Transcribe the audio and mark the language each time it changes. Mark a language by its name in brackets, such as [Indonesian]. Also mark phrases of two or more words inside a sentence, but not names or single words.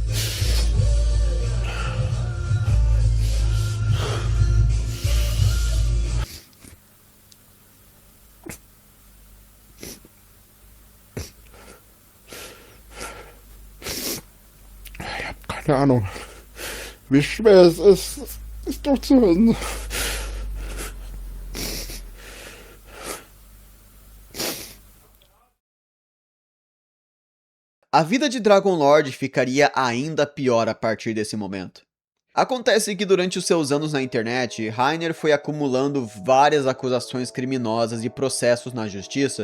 [German] Ich hab keine Ahnung, wie schwer es ist, es durchzuhalten. [Portuguese] A vida de Dragon Lord ficaria ainda pior a partir desse momento. Acontece que durante os seus anos na internet, Rainer foi acumulando várias acusações criminosas e processos na justiça.